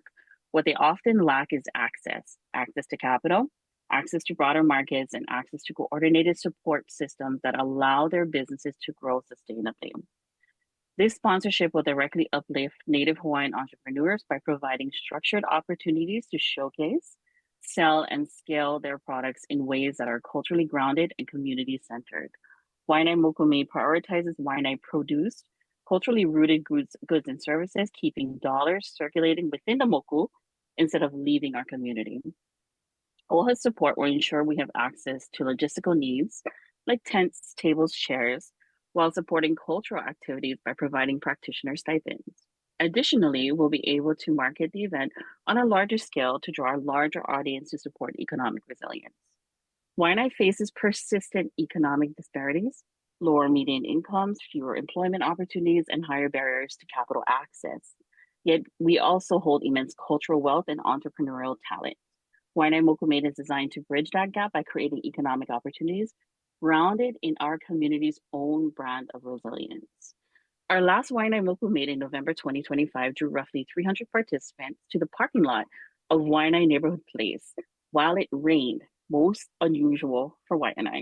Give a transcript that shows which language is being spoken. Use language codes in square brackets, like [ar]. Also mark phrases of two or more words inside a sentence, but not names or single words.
[en] What they often lack is access to capital, access to broader markets, and access to coordinated support systems that allow their businesses to grow sustainably. This sponsorship will directly uplift Native Hawaiian entrepreneurs by providing structured opportunities to showcase, sell, and scale their products in ways that are culturally grounded and community-centered. Waiʻanae Moku Made prioritizes Waiʻanae produced, culturally rooted goods and services, keeping dollars circulating within the moku instead of leaving our community. OHA's support will ensure we have access to logistical needs like tents, tables, chairs, while supporting cultural activities by providing practitioner stipends. Additionally, we'll be able to market the event on a larger scale to draw a larger audience to support economic resilience. Waiʻanae faces persistent economic disparities, lower median incomes, fewer employment opportunities, and higher barriers to capital access. Yet we also hold immense cultural wealth and entrepreneurial talent. Waiʻanae Moku Made is designed to bridge that gap by creating economic opportunities grounded in our community's own brand of resilience. Our last Waiʻanae Moku Made in November 2025 drew roughly 300 participants to the parking lot of Waiʻanae Neighborhood Place while it rained, most unusual for Waiʻanae.